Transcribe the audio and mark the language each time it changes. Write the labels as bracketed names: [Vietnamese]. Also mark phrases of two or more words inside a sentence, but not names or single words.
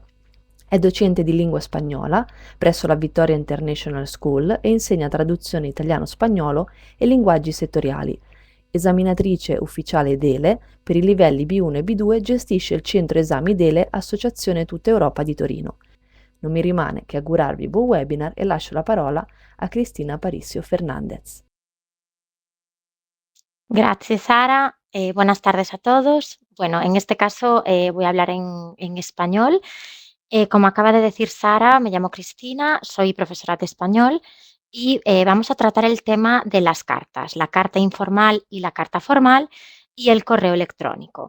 [Italian] È docente di lingua spagnola presso la Victoria International School e insegna traduzione italiano-spagnolo e linguaggi settoriali. Esaminatrice ufficiale DELE per i livelli B1 e B2, gestisce il centro esami DELE Associazione Tutta Europa di Torino. Non mi rimane che augurarvi buon webinar e lascio la parola a Cristina Parisio Fernandez. [Spanish] Gracias, Sara. Buenas tardes a todos. Bueno, en este caso voy a hablar en español. Como acaba de decir Sara, me llamo Cristina, soy profesora de español y vamos a tratar el tema de las cartas, la carta informal y la carta formal y el correo electrónico.